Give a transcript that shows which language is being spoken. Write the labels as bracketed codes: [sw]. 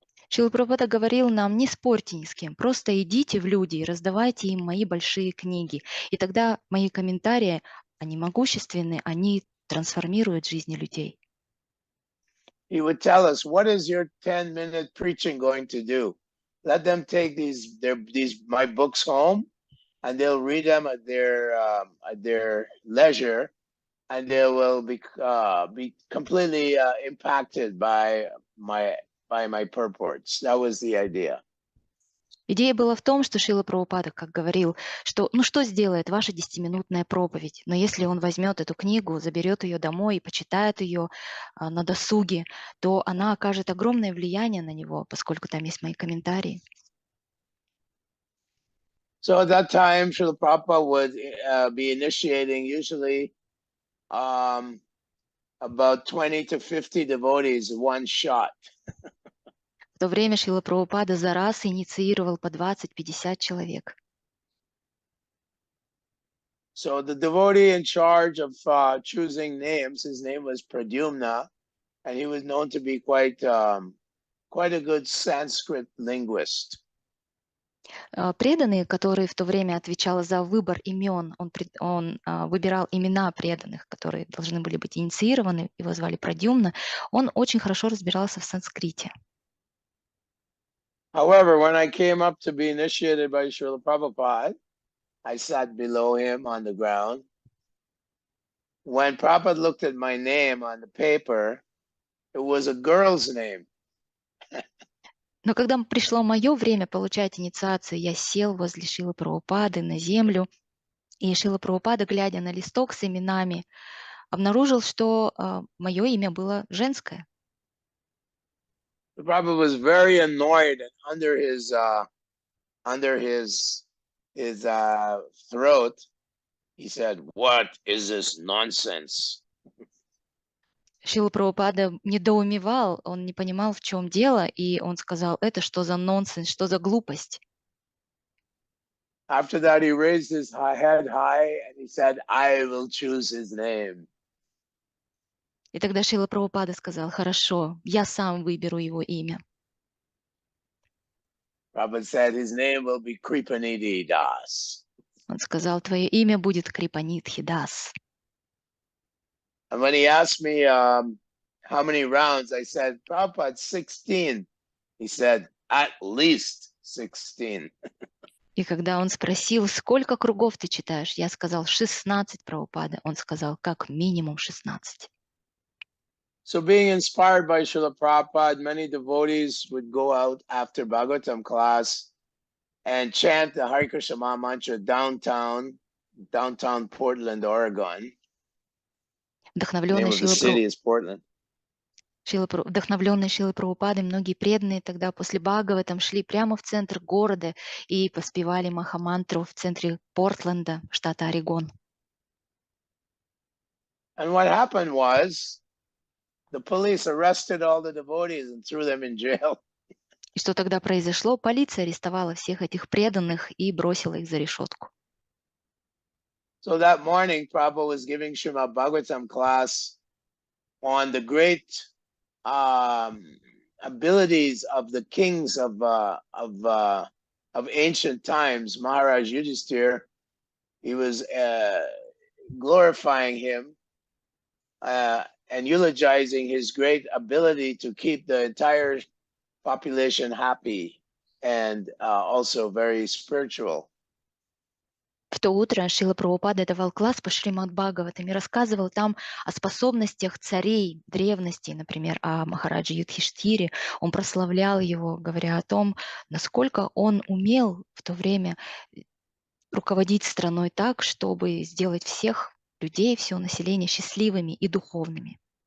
[ru] Шрила Прабхупада говорил нам, не спорьте ни с кем, просто идите в люди и раздавайте им мои большие книги. И тогда мои комментарии, они могущественны, они трансформируют жизни людей. [en] He would tell us, what is your 10-minute preaching going to do? Let them take my books home, and they'll read them at their leisure, and they will be completely impacted by my purports. That was the idea. [ru] Идея была в том, что Шрила Прабхупада, как говорил, что ну что сделает ваша 10-минутная проповедь, но если он возьмет эту книгу, заберет ее домой и почитает ее на досуге, то она окажет огромное влияние на него, поскольку там есть мои комментарии. [en] So at that time, Srila Prabhupada would be initiating usually about 20 to 50 devotees one shot. [ru] В то время Шрила Прабхупада за раз инициировал по 20-50 человек. [en] So the devotee in charge of choosing names, his name was Pradyumna, and he was known to be quite a good Sanskrit linguist. [ru] Преданный, который в то время отвечал за выбор имен, он выбирал имена преданных, которые должны были быть инициированы, его звали Прадьюмна, он очень хорошо разбирался в санскрите. [en] However, when I came up to be initiated by Srila Prabhupada, I sat below him on the ground. When Prabhupada looked at my name on the paper, it was a girl's name. [ru] Но когда пришло мое время получать инициацию, я сел возле Шрилы Прабхупады на землю, и Шрила Прабхупада, глядя на листок с именами, обнаружил, что мое имя было женское. [en] The Prabhupada was very annoyed, and under his throat, he said, "What is this nonsense?" [ru] Шрила Прабхупада недоумевал, он не понимал, в чем дело, и он сказал, это что за нонсенс, что за глупость. [en] After that, he raised his head high and he said, "I will choose his name." [ru] И тогда Шрила Прабхупада сказал, хорошо, я сам выберу его имя. [en] Prabhupada said his name will be Kripanidhi Das. [ru] Он сказал, твое имя будет Крипанидхи Дас. [en] And when he asked me how many rounds, I said, Prabhupada, 16. He said, at least 16. [ru] И когда он спросил, сколько кругов ты читаешь, я сказал 16, Прабхупада. Он сказал, как минимум 16. [en] So being inspired by Srila Prabhupada, many devotees would go out after Bhagavatam class and chant the Hare Krishna Maha Mantra downtown Portland, Oregon. The name of the city is Portland. [ru] Вдохновленные Шрилой Прабхупадой, многие преданные тогда после Бхагаватам шли прямо в центр города и поспевали Махамантру в центре Портленда, штата Орегон. [en] And what happened was the police arrested all the devotees and threw them in jail. [ru] И что тогда произошло? Полиция арестовала всех этих преданных и бросила их за решетку. [en] So that morning, Prabhupada was giving Srimad Bhagavatam class on the great abilities of the kings of ancient times. Maharaj Yudhisthira, he was glorifying him and eulogizing his great ability to keep the entire population happy and also very spiritual. [ru] В то утро Шрила Прабхупада давал класс по Шримад Бхагаватам и рассказывал там о способностях царей древности, например, о Махараджи Юдхиштире. Он прославлял его, говоря о том, насколько он умел в то время руководить страной так, чтобы сделать всех людей, все население счастливыми и духовными.